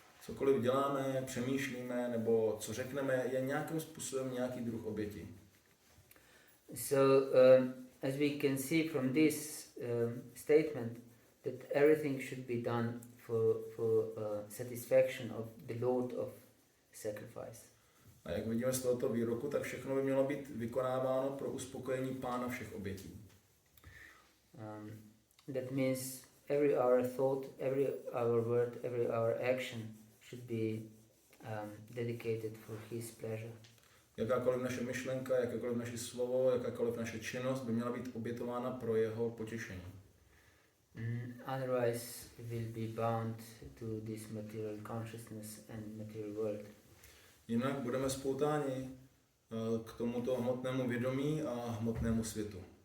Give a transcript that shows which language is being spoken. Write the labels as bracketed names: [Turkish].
[Czech] Cokoliv děláme, přemýšlíme nebo co řekneme, je nějakým způsobem nějaký druh oběti. [English] So as we can see from this statement, that everything should be done for satisfaction of the Lord of sacrifice. [Czech] A jak vidíme z tohoto výroku, tak všechno by mělo být vykonáváno pro uspokojení Pána všech obětí. [English] That means every our thought, every our word, every our action should be dedicated for His pleasure. [Czech] Jakákoliv naše myšlenka, jakékoliv naše slovo, jakákoliv naše činnost by měla být obětována pro jeho potěšení. [English] Otherwise we will be bound to this material consciousness and material world. [Czech] Jinak budeme spoutáni k tomuto hmotnému vědomí a hmotnému světu.